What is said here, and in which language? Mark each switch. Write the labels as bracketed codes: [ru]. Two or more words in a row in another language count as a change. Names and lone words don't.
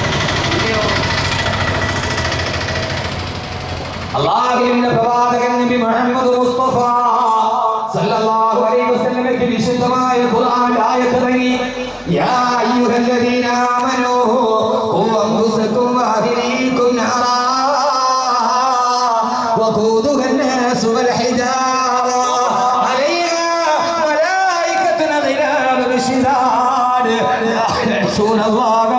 [ml] പിന്നെയോ അല്ലാഹുവിന്റെ പ്രവാചകൻ നബി മുഹമ്മദ് മുസ്തഫ [ar] صلى الله عليه وسلم [ml] വിശുദ്ധമായ ഖുർആൻ ആയത്ത് ഇറങ്ങി. [ar] يا أيها الذين آمنوا قوا أنفسكم وأهليكم نارا وقودها الناس والحجارة عليها ملائكة غلاظ شداد لا يعصون الله